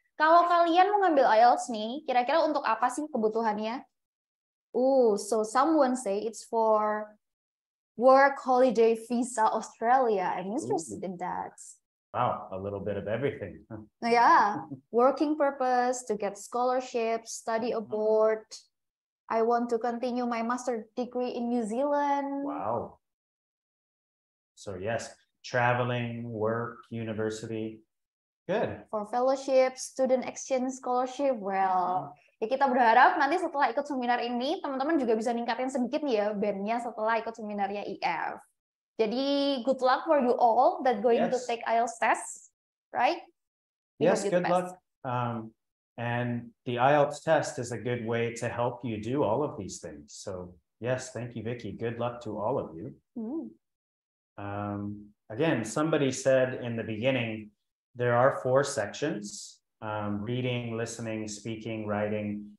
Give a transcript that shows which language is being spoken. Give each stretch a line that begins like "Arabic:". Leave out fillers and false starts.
Indonesian: Kalau kalian mau ngambil IELTS nih, kira-kira untuk apa sih kebutuhannya?
English: So someone say it's for work, holiday, visa, Australia. I'm interested in that. Wow, a little bit of everything. Yeah, working purpose, to get scholarship, study abroad. I want to continue my master degree in New Zealand. Wow. So yes, traveling, work, university. Good. For fellowship, student exchange scholarship.
Indonesian: Well, ya kita berharap nanti setelah ikut seminar ini, teman-teman juga bisa ningkatin sedikit nih ya bandnya setelah ikut seminarnya IF.
English: Jadi good luck for you all that going to take IELTS test, right? Yes, good luck. And the IELTS test is a good way to help you do all of these things. So yes, thank you, Vicky. Good luck to all of you. Again, somebody said in the beginning, there are 4 sections, reading, listening, speaking, writing.